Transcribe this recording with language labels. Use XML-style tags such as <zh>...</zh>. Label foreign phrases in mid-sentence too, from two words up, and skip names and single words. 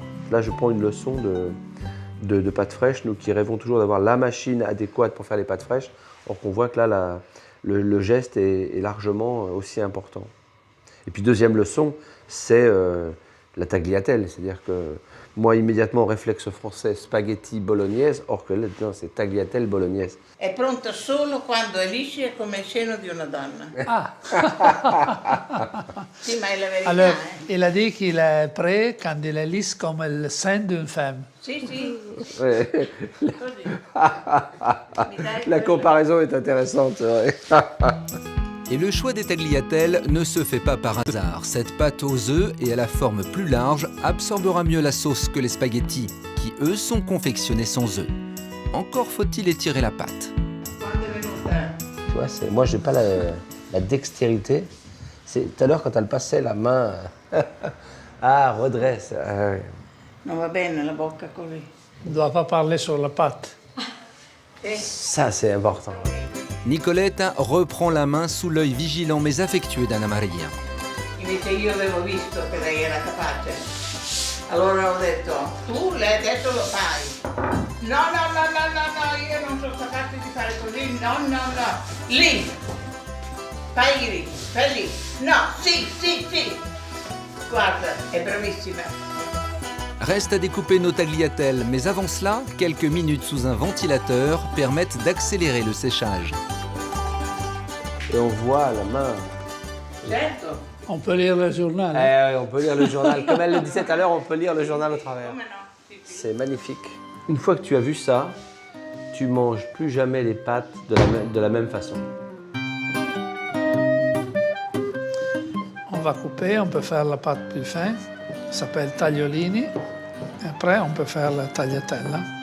<fr>Là, je prends une leçon de pâte fraîche, nous qui rêvons toujours d'avoir la machine adéquate pour faire les pâtes fraîches. Or qu'on voit que là, le geste est largement aussi important. Et puis deuxième leçon, c'est la tagliatelle, c'est-à-dire que moi, immédiatement, réflexe français, spaghetti bolognaise, or que là, non, c'est tagliatelle bolognaise.</fr> <it>È pronta solo quando è liscia e come il seno di una donna. Ah. Sì, ma è la verità.</it> <fr>Alors, il a dit qu'il est prêt quand il est lisse comme le sein d'une femme.</fr> <it>Sì, sì.</it> <fr>Ouais.</fr> <it>Così.</it> <fr>La comparaison est intéressante, c'est vrai. Et le choix des tagliatelles ne se fait pas par hasard. Cette pâte aux œufs et à la forme plus large absorbera mieux la sauce que les spaghettis, qui eux sont confectionnés sans œufs. Encore faut-il étirer la pâte.</fr> <it>Quando è venuta?</it> <fr>Tu vois, moi, je n'ai pas la dextérité. Tout à l'heure, quand elle passait la main, ah, redresse. Ah, ouais.</fr> <it>Non va bene la bocca così.</it> <fr>On ne doit pas parler sur la pâte. Ça, c'est important. Nicoletta reprend la main sous l'œil vigilant mais affectueux d'Anna Maria.</fr> <it>Invece io avevo visto che lei era capace. Allora ho detto, tu lei ha detto lo fai. No, io non sono capace di fare così, no. Lì. Fai lì. No, sì. Guarda, è bravissima.</it> <fr>Reste à découper nos tagliatelles, mais avant cela, quelques minutes sous un ventilateur permettent d'accélérer le séchage. Et on voit la main.</fr> <it>Certo.</it> <fr>On peut lire le journal. Hein? On peut lire le journal. Comme elle le disait tout à l'heure, on peut lire le journal au travers.</fr> <it>Come no? Sì.</it> <fr>C'est magnifique. Une fois que tu as vu ça, tu manges plus jamais les pâtes de la même façon. On va couper, on peut faire la pâte plus fine. Ça s'appelle tagliolini. Et après, on peut faire la tagliatelle.</fr>